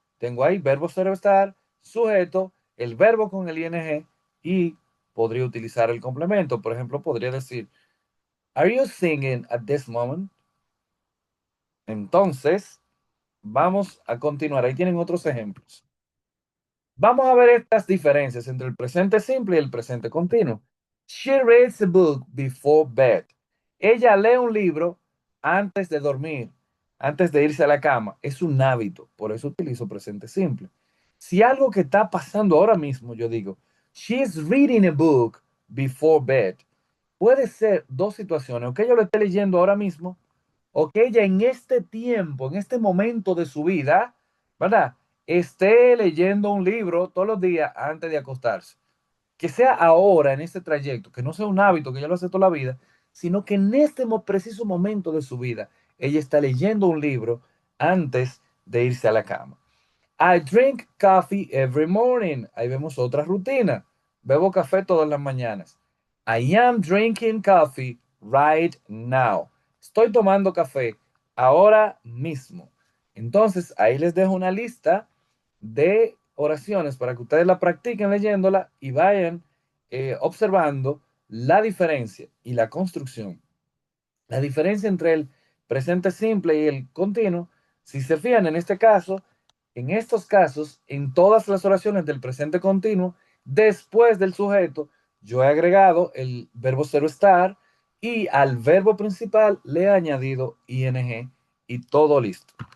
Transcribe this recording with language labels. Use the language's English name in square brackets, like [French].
[Spanish] Tengo ahí verbo cero estar, sujeto, el verbo con el ing y podría utilizar el complemento. Por ejemplo, podría decir, [English] Are you singing at this moment? [Spanish] Entonces, vamos a continuar. Ahí tienen otros ejemplos. Vamos a ver estas diferencias entre el presente simple y el presente continuo. [English] She reads a book before bed. [Spanish] Ella lee un libro antes de dormir, antes de irse a la cama. Es un hábito, por eso utilizo presente simple. Si algo que está pasando ahora mismo, yo digo, [English] she's reading a book before bed. [Spanish] Puede ser dos situaciones, o que ella lo esté leyendo ahora mismo, o que ella en este tiempo, en este momento de su vida, ¿verdad? Esté leyendo un libro todos los días antes de acostarse. Que sea ahora, en este trayecto, que no sea un hábito que ella lo hace toda la vida, sino que en este preciso momento de su vida, ella está leyendo un libro antes de irse a la cama. [English] I drink coffee every morning. [Spanish] Ahí vemos otra rutina. Bebo café todas las mañanas. [English] I am drinking coffee right now. [Spanish] Estoy tomando café ahora mismo. Entonces, ahí les dejo una lista de oraciones para que ustedes la practiquen leyéndola y vayan observando la diferencia y la construcción. La diferencia entre el presente simple y el continuo, si se fijan en este caso, en estos casos, en todas las oraciones del presente continuo, después del sujeto, yo he agregado el verbo cero estar y al verbo principal le he añadido ing y todo listo.